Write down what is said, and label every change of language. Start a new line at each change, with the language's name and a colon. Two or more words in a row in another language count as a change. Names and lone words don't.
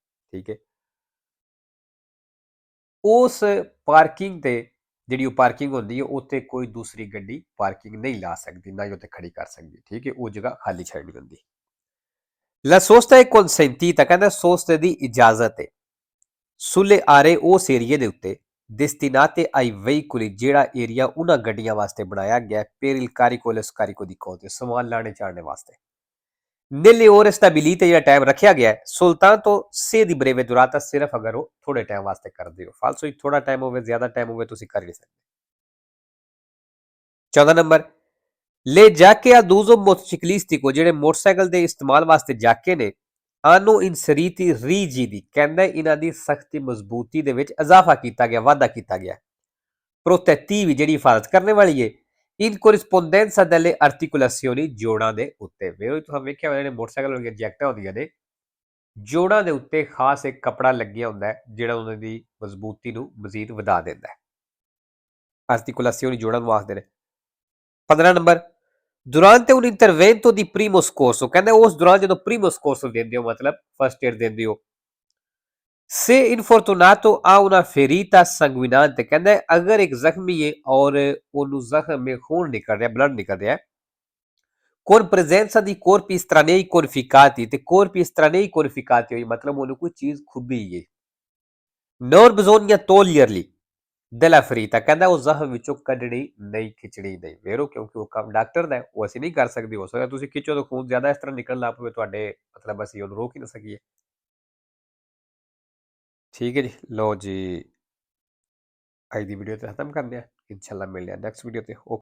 Punjabi: ਠੀਕ ਹੈ, ਉਸ ਪਾਰਕਿੰਗ ਤੇ ਜਿਹੜੀ ਉਹ ਪਾਰਕਿੰਗ ਹੁੰਦੀ ਹੈ ਉੱਥੇ ਕੋਈ ਦੂਸਰੀ ਗੱਡੀ ਪਾਰਕਿੰਗ ਨਹੀਂ ਲਾ ਸਕਦੀ, ਨਾ ਹੀ ਉੱਥੇ ਖੜੀ ਕਰ ਸਕਦੀ। ਠੀਕ ਹੈ, ਉਹ ਜਗ੍ਹਾ ਖਾਲੀ ਛੱਡਣੀ ਹੁੰਦੀ।
Italian: La sosta è consentita,
Punjabi: ਕਹਿੰਦਾ ਸੋਸਤੇ ਦੀ ਇਜਾਜ਼ਤ ਹੈ
Italian: sulle aree
Punjabi: ਉਸ ਏਰੀਏ ਦੇ ਉੱਤੇ
Italian: destinate ai veicoli,
Punjabi: ਜਿਹੜਾ ਏਰੀਆ ਉਹਨਾਂ ਗੱਡੀਆਂ ਵਾਸਤੇ ਬਣਾਇਆ ਗਿਆ
Italian: per il carico e lo scarico di cose,
Punjabi: ਸਮਾਨ ਲਾਣੇ ਚਾੜਨੇ ਵਾਸਤੇ।
Italian: nelle ore stabilite,
Punjabi: ਜਿਹੜਾ ਟਾਈਮ ਰੱਖਿਆ ਗਿਆ ਹੈ
Italian: soltanto se di breve durata,
Punjabi: ਸਿਰਫ ਅਗਰ ਉਹ ਥੋੜੇ ਟਾਈਮ ਵਾਸਤੇ ਕਰਦੇ ਹੋ, ਫਾਲਸੋ ਹੀ ਥੋੜਾ ਟਾਈਮ ਹੋਵੇ ਜ਼ਿਆਦਾ ਟਾਈਮ ਹੋਵੇ ਤੁਸੀਂ ਕਰ ਨਹੀਂ ਸਕਦੇ। 14 ਨੰਬਰ,
Italian: le giacche ad uso motociclistico,
Punjabi: ਜਿਹੜੇ ਮੋਟਰਸਾਈਕਲ ਦੇ ਇਸਤੇਮਾਲ ਵਾਸਤੇ ਜਾਕੇ ਨੇ,
Italian: hanno inseriti rigidi,
Punjabi: ਕਹਿੰਦਾ ਇਹਨਾਂ ਦੀ ਸਖਤੀ ਮਜ਼ਬੂਤੀ ਦੇ ਵਿੱਚ ਇਜ਼ਾਫਾ ਕੀਤਾ ਗਿਆ, ਵਾਧਾ ਕੀਤਾ ਗਿਆ। protettivi, ਜਿਹੜੀ ਹਿਫਾਜ਼ਤ ਕਰਨੇ ਵਾਲੀ ਹੈ,
Italian: in corrispondenza delle articolazioni,
Punjabi: ਜੋੜਾਂ ਦੇ ਉੱਤੇ। ਵੇਖੋ ਤੁਸੀਂ ਵੇਖਿਆ ਹੋਇਆ ਜਿਹੜੇ ਮੋਟਰਸਾਈਕਲ ਵਾਲੀਆਂ ਜੈਕਟਾਂ ਹੁੰਦੀਆਂ ਨੇ, ਜੋੜਾਂ ਦੇ ਉੱਤੇ ਖਾਸ ਇੱਕ ਕੱਪੜਾ ਲੱਗਿਆ ਹੁੰਦਾ ਹੈ ਜਿਹੜਾ ਉਹਨਾਂ ਦੀ ਮਜ਼ਬੂਤੀ ਨੂੰ ਮਜ਼ੀਦ ਵਧਾ ਦਿੰਦਾ ਹੈ। ਆਰਟੀਕੂਲਾਸੀਓਨੀ ਜੋੜਾਂ ਨੂੰ ਆਖਦੇ ਨੇ। 15 ਨੰਬਰ,
Italian: durante un intervento di primo soccorso,
Punjabi: ਕਹਿੰਦੇ ਉਸ ਦੌਰਾਨ ਜਦੋਂ
Italian: primo soccorso
Punjabi: ਦਿੰਦੇ ਹੋ, ਮਤਲਬ
English: first aid
Punjabi: ਦਿੰਦੇ ਹੋ,
Italian: se infortunato ha una ferita sanguinante,
Punjabi: ਕਹਿੰਦਾ ਅਗਰ ਇੱਕ ਜ਼ਖਮੀ ਹੈ ਔਰ ਉਹਨੂੰ ਜ਼ਖਮ ਮੇ ਖੂਨ ਨਿਕਲ ਰਿਹਾ, ਬਲੱਡ ਨਿਕਲ ਰਿਹਾ,
Italian: con presenza di corpi estranei conficcati,
Punjabi: ਤੇ
Italian: corpi estranei conficcati
Punjabi: ਹੋਈ ਮਤਲਬ ਉਹਨੂੰ ਕੋਈ ਚੀਜ਼ ਖੁੱਭੀ ਹੈ।
Italian: non bisogna toglierli della ferita,
Punjabi: ਕਹਿੰਦਾ ਉਹ ਜ਼ਖਮ ਵਿੱਚੋਂ ਕੱਢਣੀ ਨਹੀਂ, ਖਿੱਚਣੀ ਨਹੀਂ। ਵੇਰੋ ਕਿਉਂਕਿ ਉਹ ਕੰਮ ਡਾਕਟਰ ਦਾ ਉਹ ਅਸੀਂ ਨਹੀਂ ਕਰ ਸਕਦੇ। ਹੋ ਸਕਦਾ ਤੁਸੀਂ ਖਿੱਚੋ ਤਾਂ ਖੂਨ ਜ਼ਿਆਦਾ ਇਸ ਤਰ੍ਹਾਂ ਨਿਕਲਣ ਲੱਗ ਪਵੇ ਤੁਹਾਡੇ, ਮਤਲਬ ਅਸੀਂ ਉਹਨੂੰ ਰੋਕ ਹੀ ਨਾ ਸਕੀਏ। ਠੀਕ ਹੈ ਜੀ, ਲਓ ਜੀ ਅੱਜ ਦੀ ਵੀਡੀਓ ਤੇ ਖਤਮ ਕਰਦੇ ਹਾਂ, ਇਨਸ਼ਾਅੱਲਾ ਮਿਲਦੇ ਹਾਂ
English: next video
Punjabi: ਤੇ।